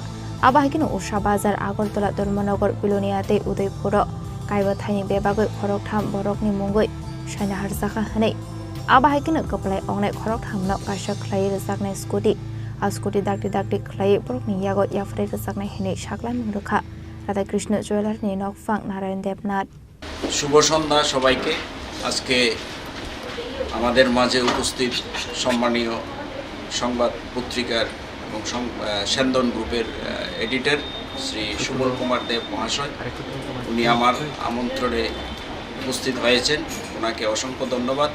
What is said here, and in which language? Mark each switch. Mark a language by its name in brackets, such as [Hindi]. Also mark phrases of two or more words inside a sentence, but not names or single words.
[Kok Borok] aba hikino Usha Bazar Agartala Dharmanagar Biloniate Udaipur kaiba thaini bebagoi khorok tham borokni mungoi shaina harjaka hanai aba hikino kaplai ongnai khorok thamna kaisa khlai rjaknai scooty dakti khlai borokni yago yafre rjaknai hinai shaklai mungrakha Radha Krishna Jewelry ni Nokfang Narayan Depnat. [Bangla] শুভ সন্ধ্যা সবাইকে। আজকে আমাদের মাঝে উপস্থিত সম্মানীয় সংবাদ পত্রিকার এবং সেন্দন গ্রুপের এডিটর শ্রী সুবল কুমার দেব মহাশয়, উনি আমার আমন্ত্রণে উপস্থিত হয়েছেন, ওনাকে অসংখ্য ধন্যবাদ।